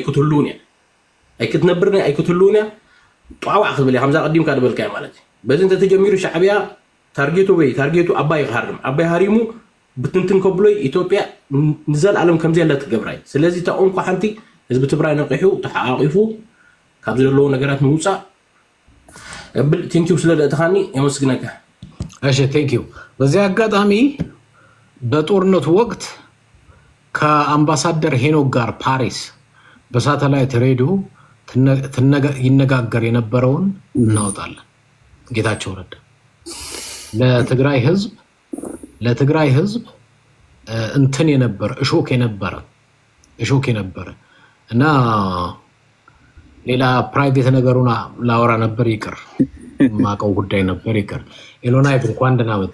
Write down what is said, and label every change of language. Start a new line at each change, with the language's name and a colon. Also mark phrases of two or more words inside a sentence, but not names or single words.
Tigrinya: ኣይክትህልውን እያ ጧዋዕ ክትብል ከምዛ ቀዲምካ ድበልካ ማለት እዩ። በዚ እንተተጀሚሩ ሻዕብያ ታርጌቱ ኣባይ ይሃርም ኣባይ ሃሪሙ ብትንትን ከብሎይ ኢትዮጵያ ንዘለኣለም ከምዚ ያለ ትገብራይ። ስለዚ ተቆምኳ ሓንቲ ህዝቢ ትግራይ ነቂሑ ተሓቂፉ ካብ ዘለዉ ነገራት ምውፃእ ብል ቴንኪዩ ስለደእትኻኒ የመስግነካ።
Amharic: እሺ ቴንኪዩ። በዚህ አጋጣሚ በጦርነቱ ወቅት ከአምባሳደር ሄኖክ ጋር ፓሪስ በሳተላይት ሬዲዮ ይነጋገር የነበረውን እናወጣለን። ጌታቸው ረዳ ለትግራይ ህዝብ እንትን የነበረ እሾክ የነበረ እና ሌላ ፕራይቬት ነገሩን ላወራ ነበር ይቅር ማቀው ጉዳይ ነበር ይቅር። ኤሎናይ እንኳን ደህና መጣ።